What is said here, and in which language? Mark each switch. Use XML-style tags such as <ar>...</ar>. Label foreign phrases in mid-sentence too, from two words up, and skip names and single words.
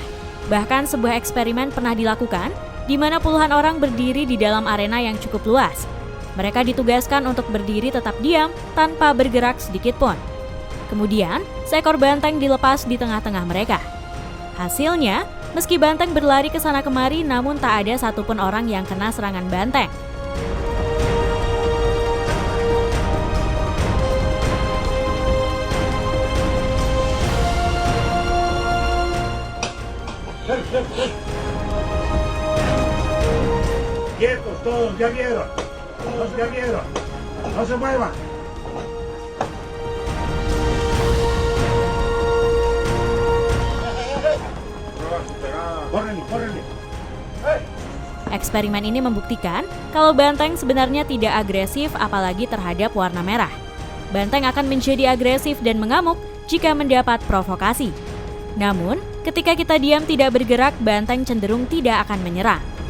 <id>Bahkan sebuah eksperimen pernah dilakukan, di mana puluhan orang berdiri di dalam arena yang cukup luas. Mereka ditugaskan untuk berdiri tetap diam tanpa bergerak sedikit pun. Kemudian, seekor banteng dilepas di tengah-tengah mereka. Hasilnya, meski banteng berlari ke sana kemari, namun tak ada satupun orang yang kena serangan banteng.</id> <es>Quietos todos, ya vieron. No se muevan. Corren.</es> <id>Eksperimen ini membuktikan kalau banteng sebenarnya tidak agresif apalagi terhadap warna merah. Banteng akan menjadi agresif dan mengamuk jika mendapat provokasi. Namun, ketika kita diam tidak bergerak, banteng cenderung tidak akan menyerang.</id>